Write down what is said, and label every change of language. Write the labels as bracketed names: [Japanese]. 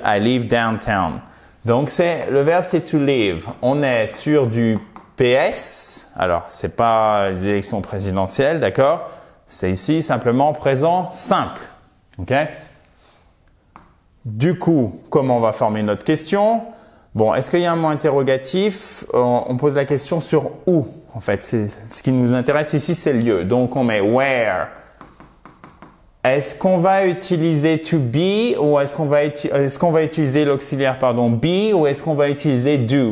[English] I live downtown. [French] Donc le verbe c'est to live. On est sur du PS. Alors c'est pas les élections présidentielles, d'accord? C'est ici simplement présent simple. Ok? Du coup, comment on va former notre question? Bon, est-ce qu'il y a un mot interrogatif? On pose la question sur où. En fait, ce qui nous intéresse ici, c'est le lieu. Donc, on met where. Est-ce qu'on va utiliser to be ou est-ce qu'on va utiliser l'auxiliaire, be ou est-ce qu'on va utiliser do?